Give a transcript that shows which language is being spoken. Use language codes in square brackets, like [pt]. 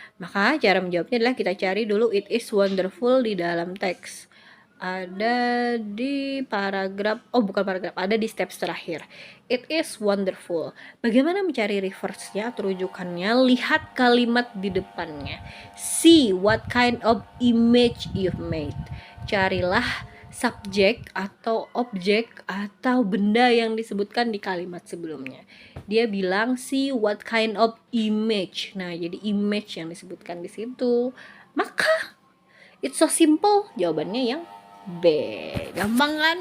[id] Maka cara menjawabnya adalah kita cari dulu [en] it is wonderful [id] di dalam teks. Ada di ada di steps terakhir. [en] It is wonderful. [id] Bagaimana mencari reverse-nya atau rujukannya? Lihat kalimat di depannya. [en] See what kind of image you've made. [id] Carilah subjek atau objek atau benda yang disebutkan di kalimat sebelumnya. Dia bilang [en] see what kind of image. [id] Nah, jadi image yang disebutkan di situ. Maka [en] it's so simple, [id] jawabannya yang B. Gampang kan?